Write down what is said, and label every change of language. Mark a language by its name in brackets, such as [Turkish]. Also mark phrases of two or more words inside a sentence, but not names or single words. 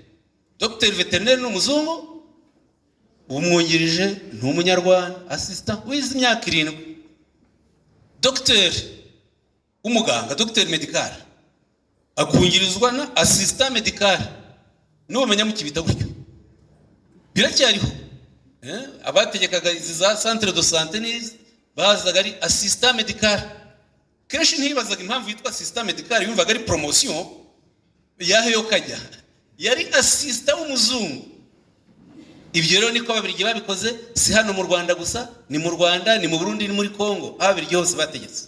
[Kinyarwanda] Dr veterinary n'umuzungu, umwungirije n'umunyarwanda. Assistant wize imyaka 7. Dr umuganga, Dr medical, akungirizwa na [French] assistant medical. [Kinyarwanda] N'ubamenya mu kibita gutyo biracyariho. Abategekaga izi za [French] centre de santé [Kinyarwanda] bazaga ari [French] assistant medical. [Kinyarwanda] Kenshi ntibazaga impamvu yitwa [French] assistant medical, [Kinyarwanda] yumvaga ari promotion yahe yo kajya, yari assistant w'umuzungu. Ibyo rero niko Ababiligi babikoze, si hano mu Rwanda gusa, ni mu Rwanda, ni mu Burundi, ni muri Kongo, Ababiligi hose bategetse.